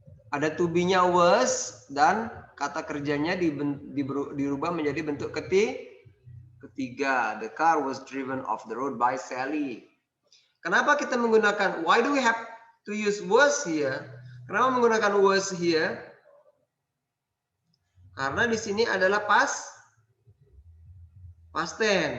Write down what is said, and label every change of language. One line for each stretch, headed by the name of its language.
Indonesian: Ada to be-nya was dan kata kerjanya dirubah menjadi bentuk ketiga.
English: The car was driven off the road by Sally.
Indonesian: Kenapa kita menggunakan
English: why do we have to use was here?
Indonesian: Kenapa menggunakan was here? Karena di sini adalah past tense.